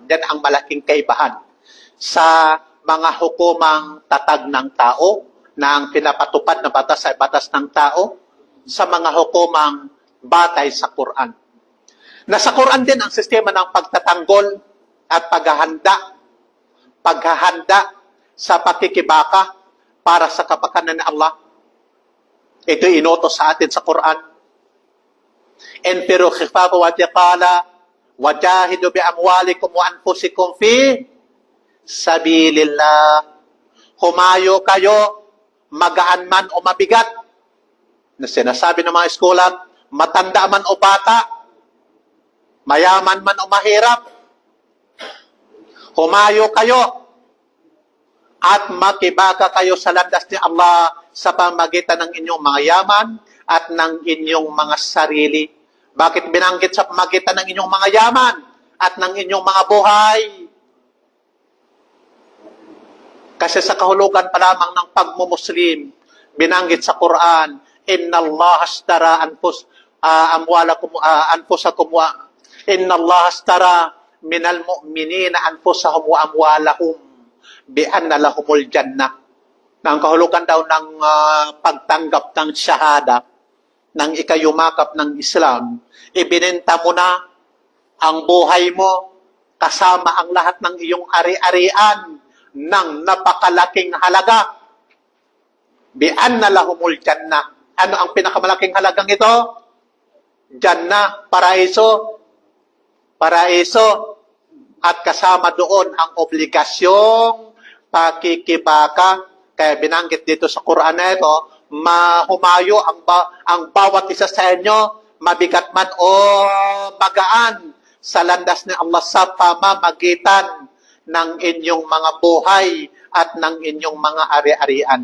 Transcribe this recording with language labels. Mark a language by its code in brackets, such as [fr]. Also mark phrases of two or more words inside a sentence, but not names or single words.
[tl] Yan ang malaking kaibahan sa mga hukumang tatag ng tao na ang pinapatupad na batas ay batas ng tao sa mga hukumang batay sa Quran. Nasa Quran din ang sistema ng pagtatanggol at paghahanda sa pakikibaka para sa kapakanan ng Allah. Ito inutos sa atin sa Quran. [ar] انفروا خفافا وثقالا وجاهدوا بأموالكم وأنفسكم في سبيل الله. [tl] Humayo kayo, magaan man o mabigat. Na sinasabi ng mga eskolat, matanda man o bata, mayaman man o mahirap, humayo kayo at makibaka kayo sa landas ni Allah sa pamagitan ng inyong mga yaman at ng inyong mga sarili. Bakit binanggit sa pamagitan ng inyong mga yaman at ng inyong mga buhay? Kasi sa kahulugan pa lamang ng pagmumuslim, binanggit sa Quran, [ar] إن الله اشترى أنفسكم وإن الله اشترى من المؤمنين أنفسهم وأموالهم بأن لهم الجنة. [tl] Na ang kahulugan daw ng pagtanggap ng shahada, ng ikayumakap ng Islam, ibinenta mo na ang buhay mo kasama ang lahat ng iyong ari-arian ng napakalaking halaga. [ar] بأن لهم الجنة. [tl] Ano ang pinakamalaking halagang ito? Jannah, paraiso. Paraiso. At kasama doon ang obligasyong pakikibaka. Kaya binanggit dito sa Quran na ito, mahumayo ang bawat isa sa inyo, mabigat man o magaan, sa landas ni Allah sa pamamagitan ng inyong mga buhay at ng inyong mga ari-arian.